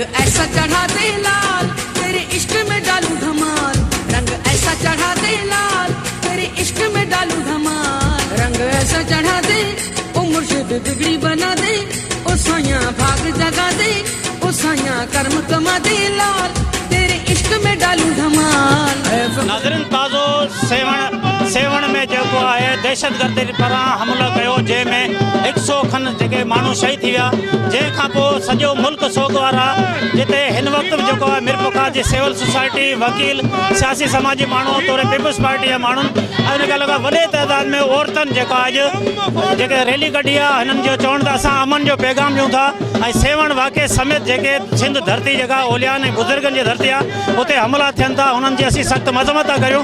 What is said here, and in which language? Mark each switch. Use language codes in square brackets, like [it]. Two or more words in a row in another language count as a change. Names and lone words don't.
[ur] ایسا چڑھا دے لال تیرے عشق میں ڈالوں دھمال رنگ ایسا چڑھا دے لال تیرے عشق میں ڈالوں دھمال رنگ ایسا چڑھا دے او مرشد بگڑی بنا دے او سایہ بھاگ جگا دے او سایہ کرم کما دے لال تیرے عشق میں ڈالوں دھمال. [sd] नाज़रीन ताज़ो सेवण में जेको आहे दहशतगर्दी पारां हमलो कयो जंहिंमें 100 खन जेके माण्हू शहीद थी विया जंहिंखां पोइ सॼो मुल्क सोगवार आहे जिते हिन वक़्तु जेको आहे मिरपुखा जी [en] civil society [sd] वकील सियासी समाजी माण्हू तौर पीपल्स पार्टी जा माण्हू ऐं हिन खां लॻा वॾे तइदाद में औरतुनि जेका अॼु जेके रैली कढी आहे हिननि जो चवण त असां अमन जो पैगाम ॾियूं था ऐं सेवण वाक़े समेत जेके सिंध धरती जेका ओलियान ऐं बुज़ुर्गनि जी धरती आहे उते हमला थियनि था हुननि जी असीं सख़्तु मज़म्मत था करियूं।